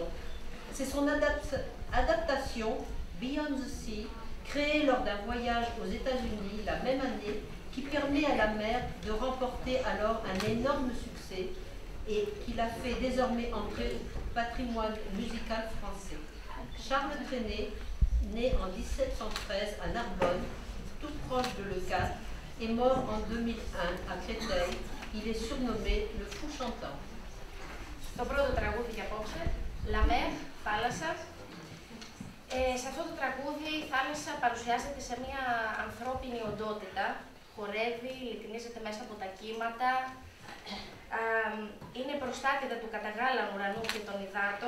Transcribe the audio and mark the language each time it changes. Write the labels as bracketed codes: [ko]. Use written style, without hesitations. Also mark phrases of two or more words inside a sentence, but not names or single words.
[fr] C'est son adaptation, Beyond the Sea, créée lors d'un voyage aux États-Unis la même année, qui permet à la mer de remporter alors un énorme succès et qui l'a fait désormais entrer au patrimoine musical français. Charles Trenet, né en 1713 à Narbonne, tout proche de Leucate, est mort en 2001 à Créteil. Il est surnommé le Fou Chantant. [el] Το πρώτο τραγούδι για απόψε, La Mer, θάλασσα. Σε αυτό το τραγούδι η θάλασσα παρουσιάζεται σε μια ανθρώπινη οντότητα, χορεύει, λυτινίζεται μέσα από τα κύματα, είναι προστάτηδα του καταγάλαμου ουρανού και των υδάτων.